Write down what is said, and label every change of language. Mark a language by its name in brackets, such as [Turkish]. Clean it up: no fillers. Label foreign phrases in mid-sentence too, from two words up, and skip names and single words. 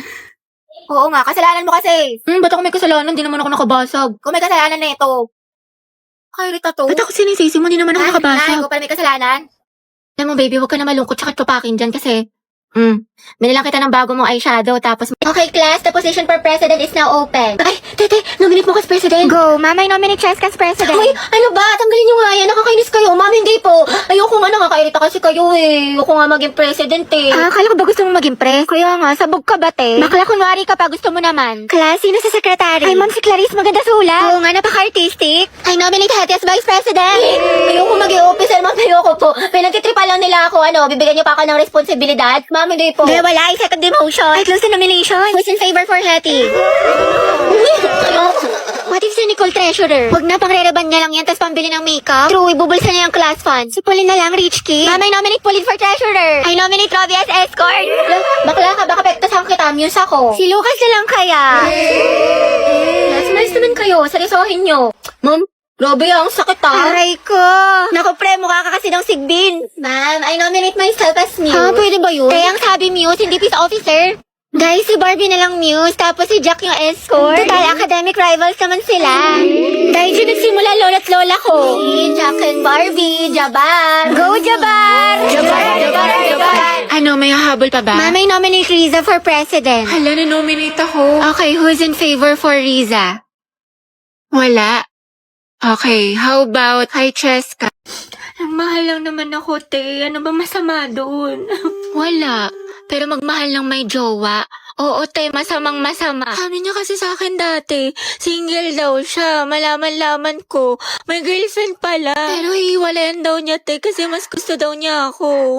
[Filipino] Oo nga, kasalanan mo kasi. Ba't ako may kasalanan? Di naman ako nakabasag. Kung may kasalanan na ito. Kairita to. Ba't ako sinisisi mo? Di naman ako Ay, nakabasag. ko pala may kasalanan. Alam mo, baby, huwag ka na malungkot tsaka tupakin dyan kasi... Binilang kita ng bago mong eyeshadow tapos... [English] Okay, class, the position for president is now open. [Filipino] Ay, tete, nominate mo ka as president. [English] Go, mama, I nominate Cheska as president. [Filipino] Uy, ano ba? Tanggalin nyo nga yan. Nakakainis kayo. Ma'am, hindi po. Ayoko nga nakakairita kasi kayo eh. Ayoko nga maging president eh. Akala ko ba gusto mo maging pre? Kaya nga, sabog ka ba, te? Bakla kunwari ka pa, gusto mo naman. Class, sino sa secretary? Ay, ma'am, si Clarice, maganda sulat. Oo nga, napaka-artistic. [English] I nominate Hattie as vice president. [Filipino] Ayoko maging officer, ma'am. Ayoko po. Pinagtitripa lang nila ako, bibigyan niyo pa ako ng responsibilidad. Ma'am, hindi po. Hindi, wala. [English] I second the motion. I close the nomination. Who's in favor for Hattie? What if si Nicole treasurer? [Filipino] Huwag na, pang-rereban niya lang yan, tapos pambili ng makeup. True, ibubulsa niya yung class fund. Si Pauline na lang, [English] rich kid. Ma'am, I nominate Pauline for treasurer. I nominate Robbie as escort. [Filipino] Bakla ka, baka pektasan kita, muse ako. Si Lucas na lang kaya. Mas naman kayo, seryosohin nyo. Ma'am, grabe ang sakit Aray ko. Naku, pre, mukha ka kasi ng sigbin. Ma'am, [English] I nominate myself as muse. [Filipino] Ha, pwede ba yun? Kaya ang sabi muse, hindi peace officer. Guys, si Barbie na lang muse, tapos si Jack yung escort. Total, [English] academic rivals [Filipino] naman sila. Dahil dyan nagsimula lola't lola ko. [English] Jack and Barbie, Jabar. Go, Jabar! [Filipino] Jabar. Ano, may hahabol pa ba? Ma'am, [English] I nominate Riza for president. [Filipino] Hala, na-nominate ako. [English] Okay, who's in favor for Riza? Wala. Okay, how about kay Cheska? [Filipino] Ang mahal lang naman ako, te. Ano ba masama doon? Wala. Pero magmahal lang may jowa. Oo, te, masamang masama. Sabi niya kasi sa akin dati, single daw siya. Malaman-laman ko, may girlfriend pala. Pero hiwalayan daw niya, te, kasi mas gusto daw niya ako.